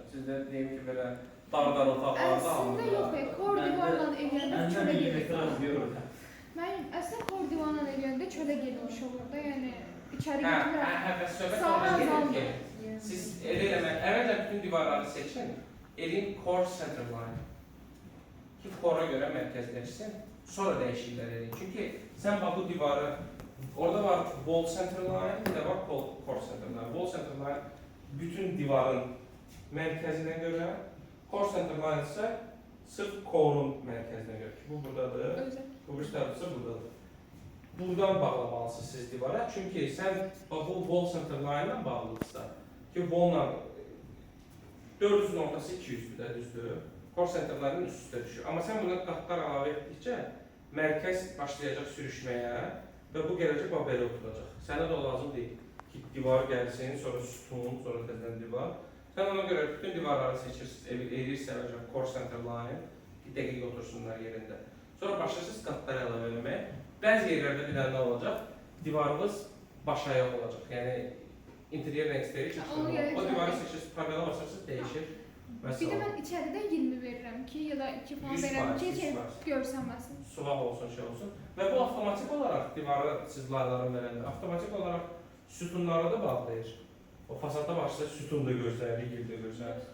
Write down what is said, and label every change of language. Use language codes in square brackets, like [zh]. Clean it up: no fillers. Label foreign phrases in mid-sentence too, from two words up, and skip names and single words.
[az] Siz də deyim ki, belə dar-dar otaqlarda Əslində yox, kor divarla eləyəndə çölə gedir. Mən əslində kor divarla eləyəndə çölə gelmiş olur da, yəni içəri getmirəm. Söhbət ondan gedir ki, siz elə eləmək, əvvəlcə bütün divarları seçin, elin [en] core center line [az] ki, core-a görə mərkəzləşsin, sonra dəyişikliklər edin. Çünki sən bax bu divarı, orada var [en] wall center line, [az] bir də var [en] core center line. Wall center line [az] bütün divarın mərkəzinə görə, [en] core center line [az] isə sırf core-un mərkəzinə görə ki, bu buradadır, bu bir tərəfsə buradadır. Buradan bağlamalısınız siz divara, çünki sən bax bu [en] wall center line [az] ilə bağlıdırsa ki, wall-la 400-ün ortası 200-dür də, düzdür. [en] Core center line- [az] ın üst-üstə düşür. Amma sən buna qatlar əlavə etdikcə mərkəz başlayacaq sürüşməyə və bu gələcək belə oturacaq. Sənə də lazım deyil ki, divar gəlsin, sonra sütun, sonra təzədən divar. Sən ona görə bütün divarları seçirsiniz, edirsən [en] core center line [az] ki, dəqiq otursunlar yerində. Sonra başlayırsınız qatları əlavə eləmək. Bəzi yerlərdə bir dənə nə olacaq? Divarınız başayaq olacaq. Yəni [en] interior and exterior [az] o divarı seçirsiniz, problemi basırsınız, dəyişir. Bir də mən içəridə 20 verirəm ki, ya da 2 falan verirəm ki, görsənməsin. Sulaq olsun, şey olsun. Və bu avtomatik olaraq divarı siz layların verəndə, avtomatik olaraq sütunlara da bağlayır. O fasada başda sütun da görsənir, rigil də görsənir.